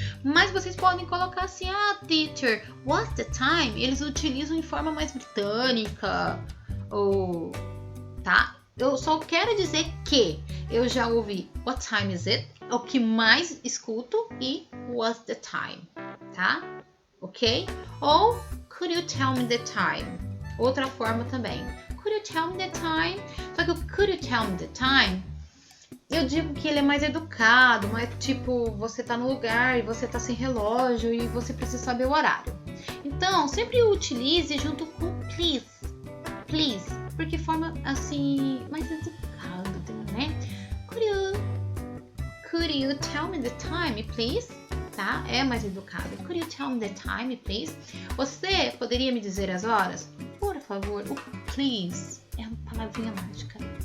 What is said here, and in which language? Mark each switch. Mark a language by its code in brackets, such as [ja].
[pt] Mas vocês podem colocar assim: [en] teacher, what's the time? [pt] Eles utilizam em forma mais britânica, ou tá? Eu só quero dizer que eu já ouvi [en] What time is it? [pt] É o que mais escuto, e [en] What's the time? [pt] Tá? Ok? [en] Ou Could you tell me the time? [pt] Outra forma também. [en] Could you tell me the time? [pt] Só que o [en] Could you tell me the time, [pt] eu digo que ele é mais educado, mas tipo, você tá no lugar e você tá sem relógio e você precisa saber o horário. Então, sempre utilize junto com please. Please. Porque forma assim, mais educada, né? [en] Could you tell me the time, please? [pt] Tá? É mais educado. [en] Could you tell me the time, please? [pt] Você poderia me dizer as horas? Por favor. O please é uma palavrinha mágica.